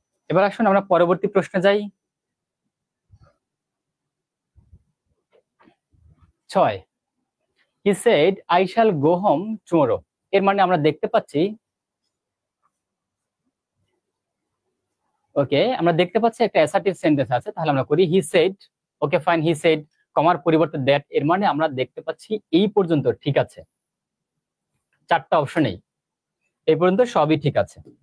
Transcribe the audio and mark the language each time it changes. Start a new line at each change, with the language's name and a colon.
Bangla: এবার আসুন আমরা পরবর্তী প্রশ্নে যাই।
English: 6, he said I shall go home tomorrow।
Bangla: এর মানে আমরা দেখতে পাচ্ছি, ওকে আমরা দেখতে পাচ্ছি একটা অ্যাসার্টিভ সেন্টেন্স আছে, তাহলে আমরা করি he said. Okay fine, he said কমার পরিবর্তে দ্যাট, এর মানে আমরা দেখতে পাচ্ছি এই পর্যন্ত ঠিক আছে, 4টা অপশনেই এই পর্যন্ত সবই ঠিক আছে।